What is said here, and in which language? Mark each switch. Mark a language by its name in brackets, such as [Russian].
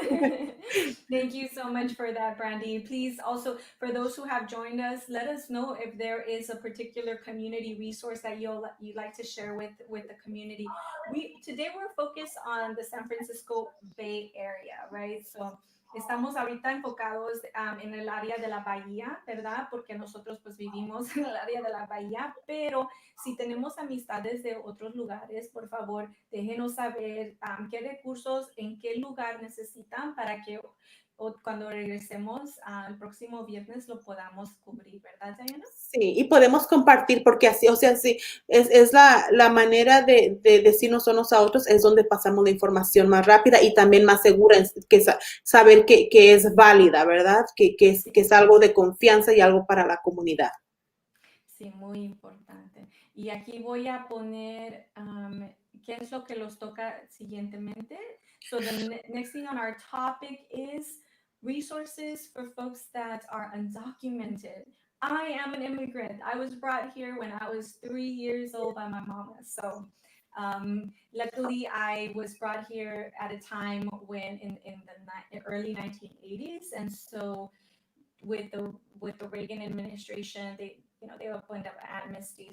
[English] did. Thank you so much for that, Brandy. Please also, for those who have joined us, let us know if there is a particular community resource that you'd like to share with the community. Today we're focused on the San Francisco Bay Area, right? [Spanish] So estamos ahorita enfocados en el área de la bahía, ¿verdad? Porque nosotros pues vivimos en el área de la bahía, pero si tenemos amistades de otros lugares, por favor, déjenos saber qué recursos, en qué lugar necesitan para que cuando regresemos al próximo viernes lo podamos cubrir, ¿verdad, Diana? Sí, y podemos compartir porque así, o sea, sí, es la manera de decirnos unos a otros, es donde pasamos la información más rápida y también más segura, saber que es válida, ¿verdad? Que Sí. es algo de confianza y algo para la comunidad. Sí, muy importante. Y aquí voy a poner qué es lo que los toca siguientemente. [English] So the next thing on our topic is resources for folks that are undocumented. I am an immigrant. I was brought here when I was 3 years old by my mama. So luckily, I was brought here at a time when in the early 1980s, and so with the Reagan administration, they opened up amnesty.